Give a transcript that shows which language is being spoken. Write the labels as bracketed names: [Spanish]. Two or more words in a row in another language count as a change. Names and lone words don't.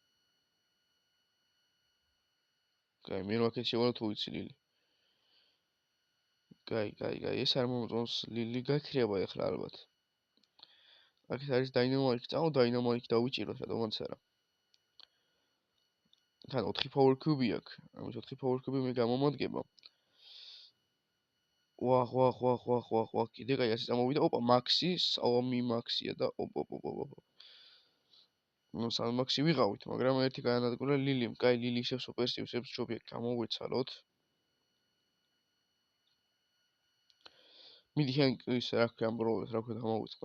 [Georgian] კაი, მე როაქეთ შევარო თუ ვიცი ლილი. კაი, ეს არ მომწონს ლილი გაქრება ახლა ალბათ. აქ არის დაინამოიკი, წაო დაინამოიკი დავიჭიროთ რატომაც არა. თან 4 [English] power cube [Georgian] აქვს. ამის 4 [English] power cube [Georgian] მე გამომადგება. ვახ. კიდე კაი ასე წამოვიდა. ოპა, მაქსი, საომი მაქსია და ოპ. ნუ სამი მაქსი ვიღავით, მაგრამ ერთი განადგურა ლილიმ. კაი, ლილი ისევ სუპერს ივსებს, ჯობია გამოვეცალოთ. მიდი შენ ის რა ქვია ამ პრობლემას რა ქვია გამოვიწყდა.